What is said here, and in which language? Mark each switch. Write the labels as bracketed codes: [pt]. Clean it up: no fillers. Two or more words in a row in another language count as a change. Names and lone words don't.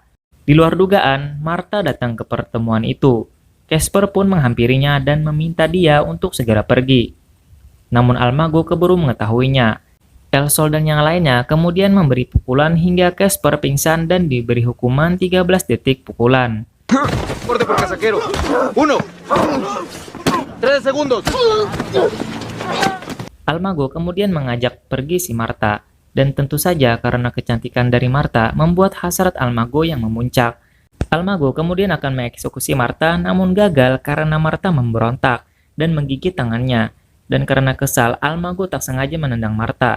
[id] Di luar dugaan, Martha datang ke pertemuan itu. Casper pun menghampirinya dan meminta dia untuk segera pergi. Namun Almago keburu mengetahuinya. El Sol dan yang lainnya kemudian memberi pukulan hingga Casper pingsan dan diberi hukuman 13 detik pukulan. [es] Corte por casajero. 1, 3 segundos. [id] Almago kemudian mengajak pergi si Martha, dan tentu saja karena kecantikan dari Martha membuat hasrat Almago yang memuncak. Almago kemudian akan mengeksekusi Martha namun gagal karena Martha memberontak dan menggigit tangannya, dan karena kesal Almago tak sengaja menendang Martha.